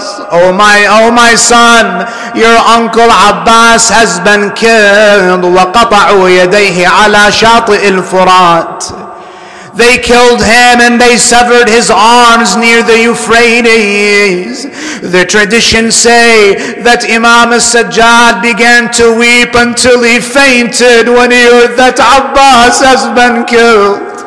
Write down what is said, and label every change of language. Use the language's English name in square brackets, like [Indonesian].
[English] Oh my son, your uncle Abbas has been killed. [Arabic] وقطعوا يديه على شاطئ الفرات. [English] They killed him and they severed his arms near the Euphrates. The traditions say that Imam al-Sajjad began to weep until he fainted when he heard that Abbas has been killed.